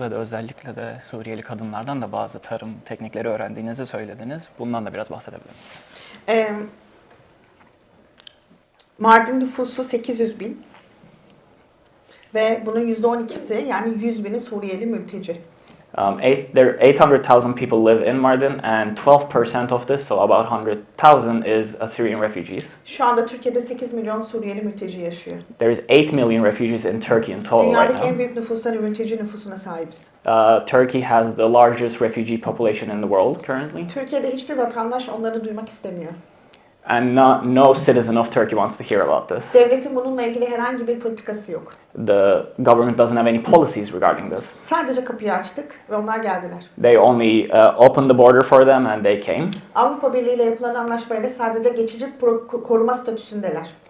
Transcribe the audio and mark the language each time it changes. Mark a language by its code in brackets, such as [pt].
[tr] Ve de özellikle de Suriyeli kadınlardan da bazı tarım teknikleri öğrendiğinizi söylediniz. Bundan da biraz bahsedebilir misiniz? Mardin nüfusu 800 bin ve bunun %12'si, yani 100 bini Suriyeli mülteci. [en] There 800,000 people live in Mardin, and 12% of this, so about 100,000, is Syrian refugees. [tr] Şu anda Türkiye'de 8 milyon Suriyeli mülteci yaşıyor. [en] There is 8 million refugees in Turkey in total right [tr] Dünyadaki [en] now. [tr] en büyük mülteci nüfusuna sahibiz. [en] Turkey has the largest refugee population in the world currently, [tr] Türkiye'de hiçbir vatandaş onları duymak istemiyor. [en] and no citizen of Turkey wants to hear about this. [tr] Devletin bununla ilgili herhangi bir politikası yok. [en] The government doesn't have any policies regarding this. [tr] Sadece kapıyı açtık ve onlar geldiler. [en] They only opened the border for them and they came. [tr] Avrupa Birliği ile yapılan anlaşmayla sadece geçici koruma statüsündeler.